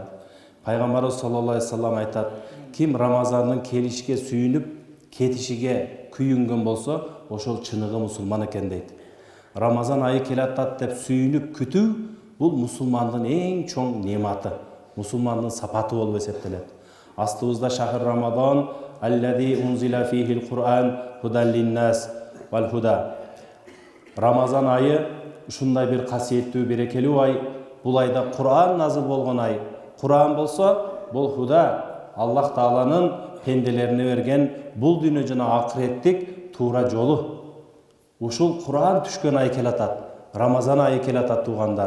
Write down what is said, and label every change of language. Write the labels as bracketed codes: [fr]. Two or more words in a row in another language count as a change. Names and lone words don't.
[ky] Пайгамбарыбыз [ar] صلى الله عليه وسلم [ky] айтат: ким Рамазандын келишиге сүйүнүп, кетишиге күйүнгөн болсо, ошол чыныгы мусулман экен дейт. Рамазан айы келатат деп сүйүнүп күтүү бул мусулмандын эң чоң нематы, мусулмандын сапаты болуп эсептелет. [ar] Астыбызда شهر رمضان الذي أنزل فيه القرآن هدى للناس والهدى. [ky] Рамазан айы ушундай бир касиеттүү, берекелүү ай. Бул айда Кур'ан назил болгон ай. Кур'ан болсо, бул худа, Аллах Тааланын пенделерине берген бул дүйнө жана акыреттик туура жолу. Ушул Кур'ан түшкөн ай келатат. Рамазан айы келатат туугандар.